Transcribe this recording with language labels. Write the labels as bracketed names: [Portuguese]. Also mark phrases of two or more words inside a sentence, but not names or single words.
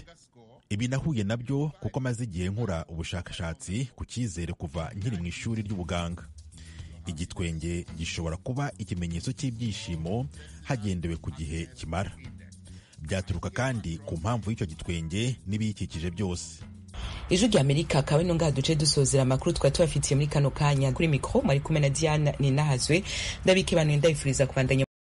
[Kinyarwanda] Ibi nahuye nabyo kuko maze igihe nkora ubushakashatsi ku cyizere kuva nkiri mu ishuri ry'ubuganga. Igitwenge gishobora kuba ikimenyetso cy'ibyishimo hagendewe ku gihe kimara. Byaturuka kandi ku mpamvu y'icyo gitwenge n'ibiyikikije byose. [Rundi] Ijwi ry'Amerika akaba ino ngaha duce dusozera amakuru twari tubafitiye muri kano kanya. Kuri mikoro mwari kumwe na Diana Ninahazwe, ndabike bantu ndabifuriza kubandanya